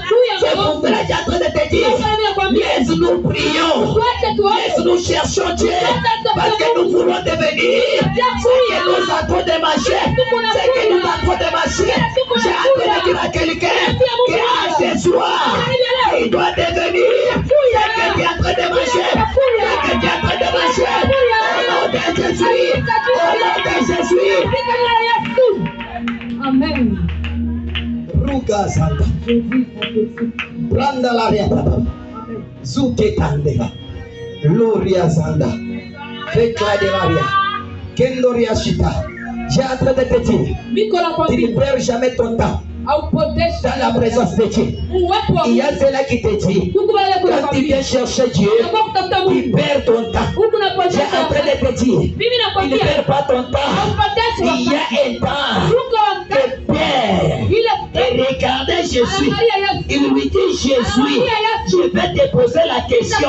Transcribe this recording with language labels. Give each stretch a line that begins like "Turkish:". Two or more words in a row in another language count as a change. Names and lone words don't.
French: C'est pour cela que j'ai en train de te dire, laisse-nous prions, laisse-nous cherchons Dieu, parce que nous voulons devenir ce que nous avons de marcher, ce que nous avons de marcher. J'ai en train de dire à quelqu'un qu'à ce soir, il doit devenir ce que tu es en train de marcher, ce que tu es en train de marcher. Au nom de Jésus, au nom de Jésus. Amen. Ruga Santa. Pranda la riata. Zuke tandeva. Gloria Santa. Fekla de Maria. Kendoria Shita. J'ai en train de te dire, tu ne perds jamais ton temps dans la présence de Dieu. Il y a cela qui te dit, quand tu viens chercher Dieu, tu perds ton temps. J'ai en train de te dire, tu ne perds pas ton temps. Il y a un temps que Père, et regardez Jésus, il lui dit Jésus, je vais te poser la question.